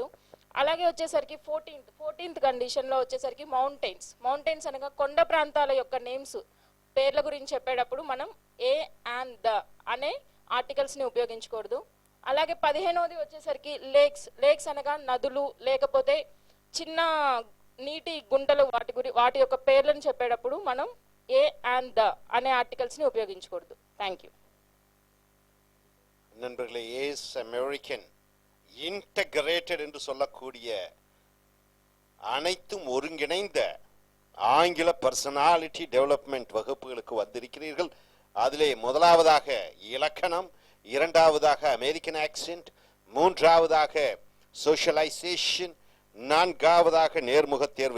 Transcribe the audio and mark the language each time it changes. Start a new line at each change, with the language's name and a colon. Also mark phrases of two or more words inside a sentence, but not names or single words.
Telugu: అలాగే వచ్చేసరికి 14th కండిషన్లో వచ్చేసరికి మౌంటైన్స్ అనగా కొండ ప్రాంతాల యొక్క నేమ్స్ పేర్ల గురించి చెప్పేటప్పుడు మనం
English: a and the
Telugu: అనే ఆర్టికల్స్ని ఉపయోగించకూడదు. అలాగే 15వది వచ్చేసరికి లేక్స్ అనగా నదులు లేకపోతే చిన్న నీటి గుంటలు వాటి యొక్క పేర్లను చెప్పేటప్పుడు మనం
English: a and the
Telugu: అనే ఆర్టికల్స్ని ఉపయోగించకూడదు.
English: Thank you.
Tamil: நண்பர்களே, ஏஸ் அமெரிக்கன் இன்டகிரேட்டட் என்று சொல்லக்கூடிய அனைத்தும் ஒருங்கிணைந்த ஆங்கில
English: personality development
Tamil: வகுப்புகளுக்கு வந்திருக்கிறீர்கள். அதிலே முதலாவதாக இலக்கணம், இரண்டாவதாக
English: American accent,
Tamil: மூன்றாவதாக சோஷியலைசேஷன், நான்காவதாக நேர்முக தேர்வு.